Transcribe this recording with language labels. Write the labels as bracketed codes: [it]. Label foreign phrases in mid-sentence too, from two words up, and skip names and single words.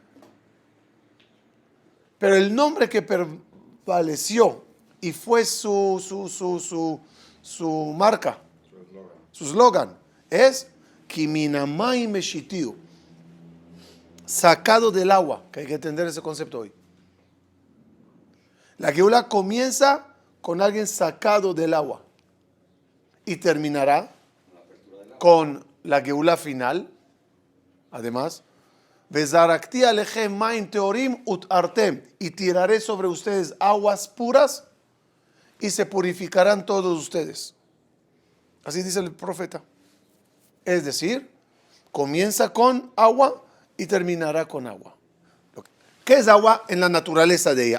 [es] Pero el nombre que prevaleció y fue su marca, su eslogan, es [he] כי מן המים משיתהו, [es] sacado del agua, que hay que entender ese concepto hoy. La Geulá comienza con alguien sacado del agua y terminará con la Geulá final. Además, [he] וזרקתי עליכם מים טהורים וטהרתם, [es] y tiraré sobre ustedes aguas puras y se purificarán todos ustedes. Así dice el profeta. Es decir, comienza con agua y terminará con agua. ¿Qué es agua en la naturaleza de ella?